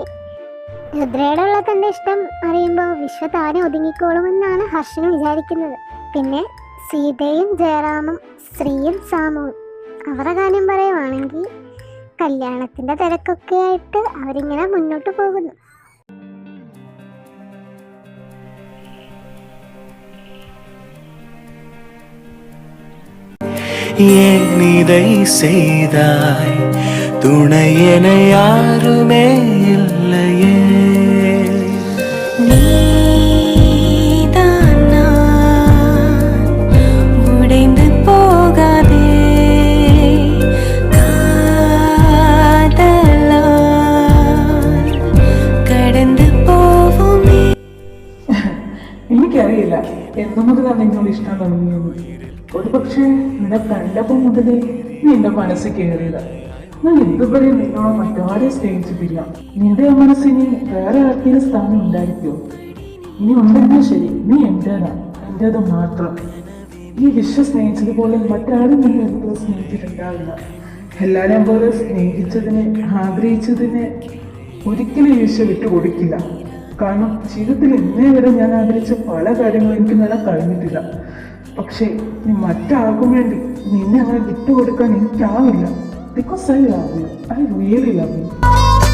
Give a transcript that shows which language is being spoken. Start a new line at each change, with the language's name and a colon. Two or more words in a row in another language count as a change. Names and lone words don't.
Malayalam: രുദ്രയോടുള്ള തന്റെ ഇഷ്ടം അറിയുമ്പോൾ വിശ്വ താനെ ഒതുങ്ങിക്കോളുമെന്നാണ് ഹർഷന് വിചാരിക്കുന്നത്. പിന്നെ സീതയും ജയറാമും ശ്രീയും സാമുവും അവരുടെ കാര്യം പറയുവാണെങ്കിൽ കല്യാണത്തിന്റെ തിരക്കൊക്കെ ആയിട്ട് അവരിങ്ങനെ മുന്നോട്ട് പോകുന്നു.
Tamil: இதை செய்தாய் துணையென யாருமே இல்லையே நீதான் நான் உடைந்து போகாதே காதலால் கடந்து போவோமே.
Malayalam: എനിക്കറിയില്ല എന്നു മുതലാണ് എന്നോട് ഇഷ്ടം തുടങ്ങിയത്. ഒരു പക്ഷേ നിന്നെ കണ്ടപ്പോ മുതലേ നീ എന്റെ മനസ്സിൽ കയറിയതാ. ഞാൻ ഇതുവരെ നിന്നോട് മറ്റാരെയും സ്നേഹിച്ചിട്ടില്ല. നിന്റെ ആ മനസ്സിന് വേറെ ആർക്കെങ്കിലും സ്ഥാനം ഉണ്ടായിരിക്കുമോ? ഇനി ഉണ്ടെങ്കിൽ ശരി, നീ എന്റേതാ, എന്റേത് മാത്രം. ഈ വിശ്വ സ്നേഹിച്ചതുപോലെ മറ്റാരും നിന്നെ എന്തോ സ്നേഹിച്ചിട്ടുണ്ടാവില്ല. എല്ലാവരെയും പോലെ സ്നേഹിച്ചതിനെ ആഗ്രഹിച്ചതിനെ ഒരിക്കലും വിശ്വ വിട്ടുകൊടുക്കില്ല. കാരണം ജീവിതത്തിൽ ഇന്നേ വരെ ഞാൻ ആഗ്രഹിച്ച പല കാര്യങ്ങളും എനിക്ക് നേടാൻ കഴിഞ്ഞിട്ടില്ല. പക്ഷേ നീ മറ്റാർക്കും വേണ്ടി നിന്നെ അങ്ങനെ വിട്ടുകൊടുക്കാൻ എനിക്കാവില്ല.
English: Because I love you, I really love you, ഐ റിയലി ലവ് യു.